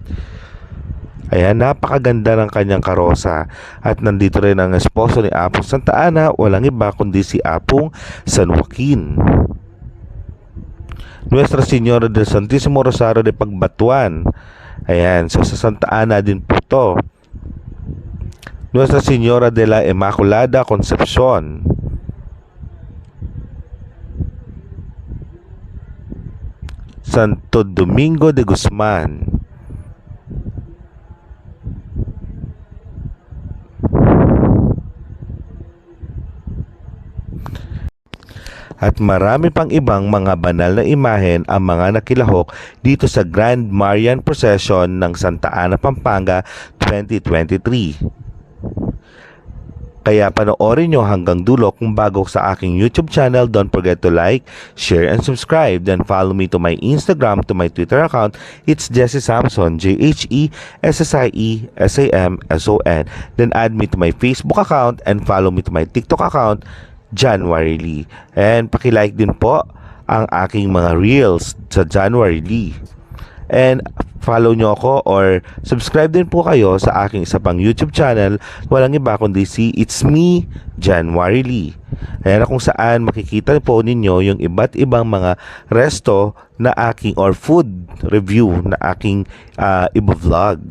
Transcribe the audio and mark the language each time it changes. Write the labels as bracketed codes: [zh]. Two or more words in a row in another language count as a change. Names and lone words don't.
[tl] Ayan, napakaganda ng kanyang karosa. At nandito rin ang esposo ni Apong Santa Ana, walang iba kundi si Apong San Joaquin. Nuestra Señora del Santísimo Rosario de Pagbatuan. Ayan, so sa Santa Ana din po to. Nuestra Señora de la Immaculada Concepcion. Santo Domingo de Guzman. At marami pang ibang mga banal na imahen ang mga nakilahok dito sa Grand Marian Procession ng Santa Ana, Pampanga 2023. Kaya panoorin nyo hanggang dulo. Kung bago sa aking [en] YouTube channel, don't forget to like, share, and subscribe. Then follow me to my Instagram, to my Twitter account. It's Jesse Samson, JHESSIESAMSON. Then add me to my Facebook account and follow me to my TikTok account, January Lee. [tl] And paki-like din po ang aking mga reels sa January Lee. And follow nyo ako or subscribe din po kayo sa aking isa pang YouTube channel. Walang iba kundi si It's Me, January Lee. Ayan, kung saan makikita po ninyo yung iba't ibang mga resto na aking or [en] food review [tl] na aking iba-vlog.